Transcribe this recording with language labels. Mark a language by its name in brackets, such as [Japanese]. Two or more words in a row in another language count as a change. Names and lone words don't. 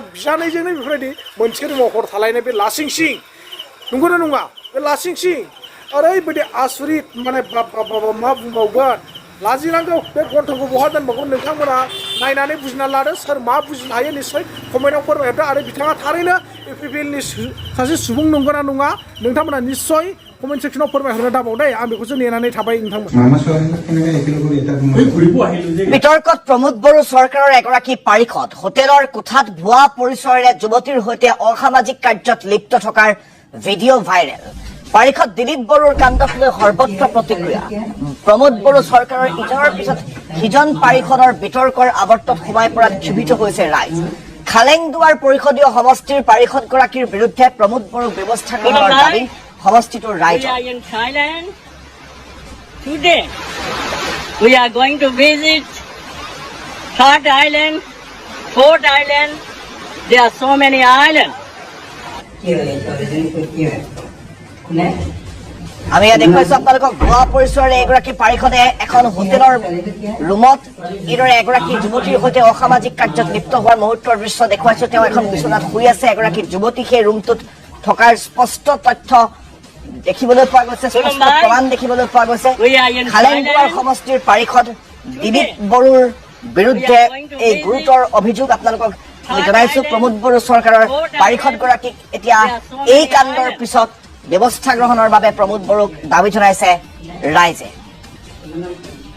[Bodo] बिजानैजोंनो बेफोरबायदि मोनसे रुमाव हर थालायनाय बे लासिं सिं नंगौना नङा बे लासिं सिं ओरैबायदि आसुरित माने मा बुंबावगोन लाजिनांगौ बे गन्थंखौ बहा दोनबावगोन नोंथांमोना नायनानै बुजिना लादो सोर मा बुजिनो हायो निश्चय कमेन्टआव फोरमायहरदो आरो बिथाङा थारैनो इउपिपिएलनि सासे सुबुं नंगौना नङा नोंथांमोना निश्चय कमेन्ट सेक्सनाव फोरमायहरनो दाबाव दे आं बेखौसो नेनानै थाबाय नोंथांमोन [Assamese] বিতৰ্কত প্ৰমোদ বড়ো চৰকাৰৰ এগৰাকী পাৰিষদ হোটেলৰ কোঠাত ভুৱা পৰিচয়েৰে যুৱতীৰ সৈতে অসামাজিক কাৰ্যত লিপ্ত থকাৰ ভিডিঅ' ভাইৰেল পাৰিষদ দিলীপ বড়োৰ কাণ্ডক লৈ সৰ্বত্ৰ প্ৰতিক্ৰিয়া প্ৰমোদ বড়ো চৰকাৰৰ ইজনৰ পিছত সিজন পাৰিষদৰ বিতৰ্কৰ আৱৰ্তত সোমাই পৰাত ক্ষোভিত হৈছে ৰাইজ খালেংদুৱাৰ পৰিষদীয় সমষ্টিৰ পাৰিষদগৰাকীৰ বিৰুদ্ধে প্ৰমোদ বড়োক ব্যৱস্থা গ্ৰহণৰ দাবী সমষ্টিটোৰ ৰাইজ [English] Today, we are going to visit third island, fourth island. There are so many islands. [Assamese] আমি ইয়াত দেখুৱাইছো আপোনালোকক ভুৱা পৰিচয়েৰে এগৰাকী পাৰিষদে এখন হোটেলৰ ৰুমত এইদৰে এগৰাকী যুৱতীৰ সৈতে অসামাজিক কাৰ্যত লিপ্ত হোৱাৰ মুহূৰ্তৰ দৃশ্য দেখুৱাইছো তেওঁ এখন বিচনাত শুই আছে এগৰাকী যুৱতী সেই ৰুমটোত থকাৰ স্পষ্ট তথ্য দেখিবলৈ পোৱা গৈছে স্পষ্ট প্ৰমাণ দেখিবলৈ পোৱা গৈছে খালেংদুৱাৰ সমষ্টিৰ পাৰিষদ দিলীপ বড়োৰ বিৰুদ্ধে এই গুৰুতৰ অভিযোগ আপোনালোকক জনাইছো প্ৰমোদ বড়ো চৰকাৰৰ পাৰিষদগৰাকীক এতিয়া এই কাণ্ডৰ পিছত ব্যৱস্থা গ্ৰহণৰ বাবে প্ৰমোদ বড়োক দাবী জনাইছে ৰাইজে